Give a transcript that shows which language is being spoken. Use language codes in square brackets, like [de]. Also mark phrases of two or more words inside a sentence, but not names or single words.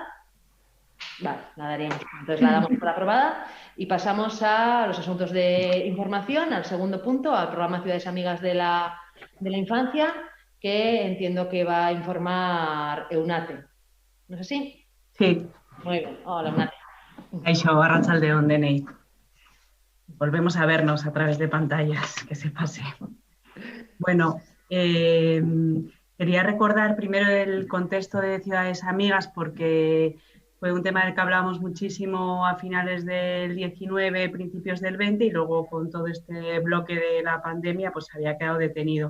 [es] Vale, la daríamos. Entonces la damos por aprobada y pasamos a los asuntos de información, al segundo punto, al programa Ciudades Amigas de la Infancia, que entiendo que va a informar Eunate. ¿No es así? Sí. Muy bien. Hola, Eunate. [eu] Kaixo, arratsaldeon denei. [es] Volvemos a vernos a través de pantallas, que se pase. Bueno, quería recordar primero el contexto de Ciudades Amigas porque fue un tema del que hablamos muchísimo a finales del 19, principios del 20 y luego con todo este bloque de la pandemia pues había quedado detenido.